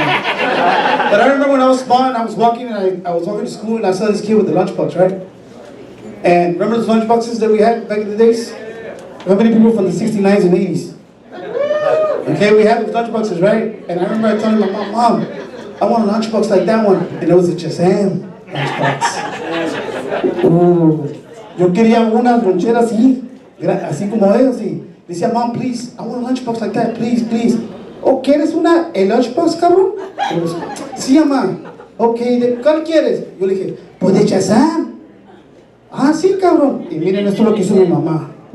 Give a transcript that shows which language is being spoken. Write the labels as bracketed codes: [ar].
[en] But I remember when I was small and I was walking to school and I saw this kid with the lunchbox, right? And remember those lunchboxes that we had back in the days? How many people from the 69s and 80s? Okay, we had those lunchboxes, right? And I remember I telling my mom, I want a lunchbox like that one. And it was a Shazam lunchbox. [es] Yo quería una lonchera así como ellos. Y decía, [en] Mom, please, I want a lunchbox like that, please, please. [es] Oh, ¿quieres el lunchbox, cabrón? Sí, mamá. Ok, ¿cuál quieres? Yo le dije, pues de Shazam. Ah, sí, cabrón. Y miren, esto es lo que hizo mi mamá.